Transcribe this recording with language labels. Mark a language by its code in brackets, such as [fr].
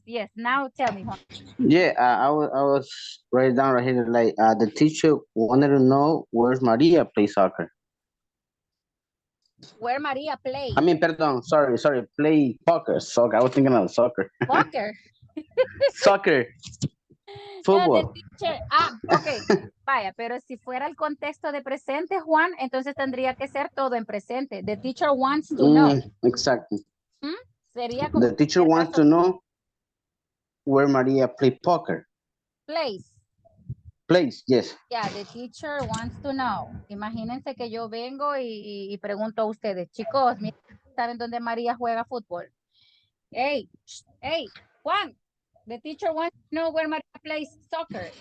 [en] Yes, now tell me, Juan. Yeah, I was writing down right here like the teacher wanted to know where's Maria play soccer. Where Maria plays. I mean, perdón, sorry, play poker, soccer. I was thinking of soccer. Poker. Soccer. Fútbol. The teacher, [es] ok, vaya, pero si fuera el contexto de presente, Juan, entonces tendría que ser todo en presente. [en] The teacher wants to know. Exactly. [es] Sería como [en] the teacher wants to know where Maria play poker. Plays, yes. Yeah, the teacher wants to know. [es] Imagínense que yo vengo y pregunto a ustedes, chicos, ¿saben dónde María juega fútbol? [en] Hey, Juan, the teacher wants to know where María plays soccer.